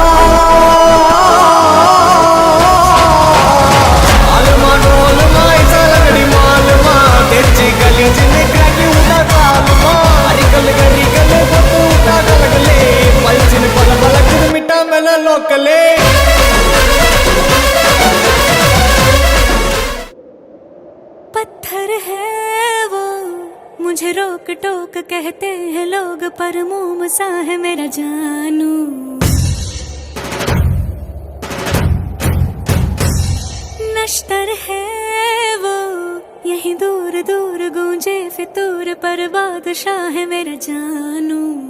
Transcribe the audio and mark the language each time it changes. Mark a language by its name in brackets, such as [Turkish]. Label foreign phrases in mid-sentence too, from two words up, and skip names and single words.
[Tamil] அலுமா டோலுமா இசலங்கடி மாலுமா தெச்சி கலி சின்ன கிராக்கி உண்டா சாலுமா அரிக்கல்லு கரிக்கல்லு கொத்து விட்டா கலகலே பல்ச்சின்னு பல பலக்குது மிட்டா மேல லோக்கலே [Hindi] पत्थर है वो मुझे रोक टोक कहते हैं लोग पर मोम सा है मेरा जानू नश्तर है वो यही दूर दूर गूंजे फितूर पर बादशाह है मेरा जानू